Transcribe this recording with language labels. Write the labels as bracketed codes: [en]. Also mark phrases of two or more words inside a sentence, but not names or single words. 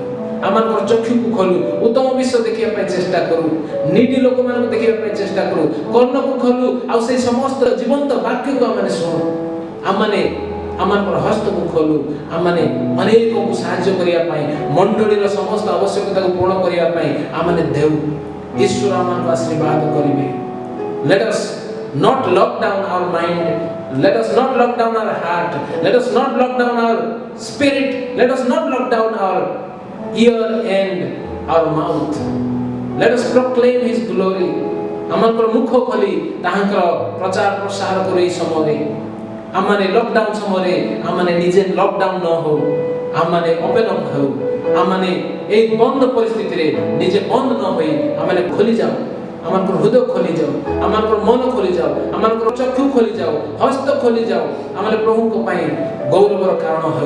[or] ଆମମାନଙ୍କର ଚକ୍ଷୁକୁ ଖୋଲୁ, ଉତ୍ତମ ବିଶ୍ୱ ଦେଖିବା ପାଇଁ ଚେଷ୍ଟା କରୁ, ନିଡି ଲୋକମାନଙ୍କୁ ଦେଖିବା ପାଇଁ ଚେଷ୍ଟା କରୁ, କର୍ଣ୍ଣକୁ ଖୋଲୁ ଆଉ ସେଇ ସମସ୍ତ ଜୀବନ୍ତ ବାକ୍ୟକୁ ଆମେ ଶୁଣୁ। ଆମମାନଙ୍କର ହସ୍ତକୁ ଖୋଲୁ, ଆମମାନେ ଅନେକଙ୍କୁ ସାହାଯ୍ୟ କରିବା ପାଇଁ, ମଣ୍ଡଳୀର ସମସ୍ତ ଆବଶ୍ୟକତାକୁ ପୂରଣ କରିବା ପାଇଁ ଆମେ ଦେଉ। ଈଶ୍ୱର ଆମମାନଙ୍କୁ ଆଶୀର୍ବାଦ କରିବେ। [en] Let us not lock down our mind, let us not lock down our heart, let us not lock down our spirit, let us not lock down our ear and our mouth. Let us proclaim his glory. [or] ଆମମାନଙ୍କର ମୁଖ ଖୋଲି ତାହାଙ୍କର ପ୍ରଚାର ପ୍ରସାର କରୁ। ଏହି ସମୟରେ ଆମମାନେ ଲକଡାଉନ ସମୟରେ ଆମମାନେ ନିଜେ ଲକଡାଉନ ନ ହଉ, ଆମମାନେ [en] open up [or] ହେଉ, ଆମମାନେ ଏଇ ବନ୍ଦ ପରିସ୍ଥିତିରେ ନିଜେ ବନ୍ଦ ନ ହୋଇ ଆମମାନେ ଖୋଲି ଯାଉ, ଆମମାନଙ୍କର ହୃଦୟ ଖୋଲି ଯାଉ, ଆମମାନଙ୍କର ମନ ଖୋଲି ଯାଉ, ଆମମାନଙ୍କର ଚକ୍ଷୁ ଖୋଲି ଯାଉ, ହସ୍ତ ଖୋଲି ଯାଉ, ଆମମାନେ ପ୍ରଭୁଙ୍କ ପାଇଁ ଗୌରବର କାରଣ ହେଉ।